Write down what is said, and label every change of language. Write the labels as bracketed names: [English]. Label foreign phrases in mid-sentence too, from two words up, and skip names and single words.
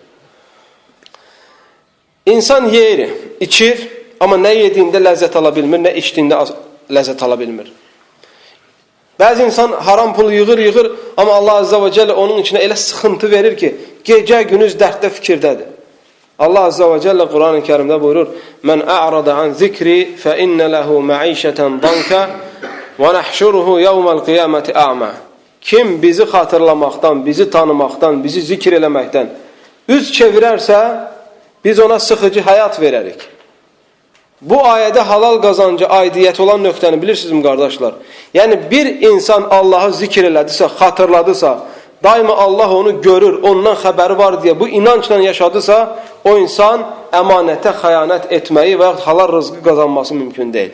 [Azerbaijani] İnsan yeyir, içir, amma nə yediyində ləzzət ala bilmir, nə içdiyində ləzzət ala bilmir. Bəzi insan haram pulu yığır, amma Allah Azze və Cəllə onun içinə elə sıxıntı verir ki, gecə günüz dərddə fikirdədir. Allah Azze və Cəllə Quran-ı Kərimdə buyurur: [Arabic] "ومن أعرض عن ذكري فإن له معيشة ضنكا ونحشره يوم القيامة أعمى." [Azerbaijani] Kim bizi xatırlamaqdan, bizi tanımaqdan, bizi zikr eləməkdən üz çevirərsə, biz ona sıxıcı həyat verərik. Bu ayədə halal qazancı aidiyyət olan nöqtəni bilirsinizmi, qardaşlar? Yəni, bir insan Allahı zikr elədisə, xatırladısa, daima Allah onu görür, ondan xəbəri var deyə bu inancla yaşadısa, o insan əmanətə xəyanət etməyi və halal rızqı qazanması mümkün deyil.